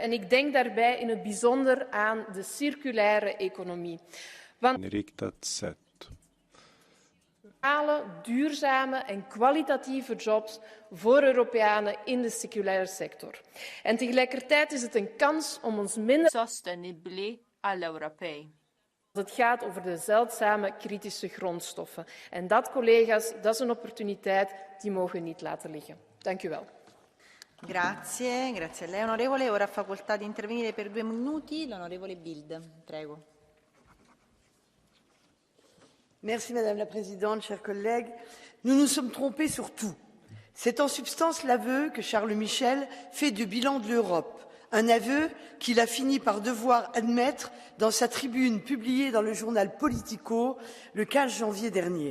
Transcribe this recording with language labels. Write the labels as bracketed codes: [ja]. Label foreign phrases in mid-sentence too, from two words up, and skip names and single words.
[nl] En ik denk daarbij in het bijzonder aan de circulaire economie. Want duurzame en kwalitatieve jobs voor Europeanen in de circulaire sector. En tegelijkertijd is het een kans om ons minder [it] sostenibili all-Europei. [nl] Het gaat over de zeldzame kritische grondstoffen. En dat, collega's, dat is een opportuniteit die mogen we niet laten liggen. Dank u wel. [it] Grazie, grazie a lei onorevole. Ora ha facoltà di intervenire per 2 minuti l'onorevole Bild. Prego. [fr] Merci Madame la Présidente, chers collègues. Nous nous sommes trompés sur tout. C'est en substance l'aveu que Charles Michel fait du bilan de l'Europe. Un aveu qu'il a fini par devoir admettre dans sa tribune publiée dans le journal Politico le 15 janvier dernier.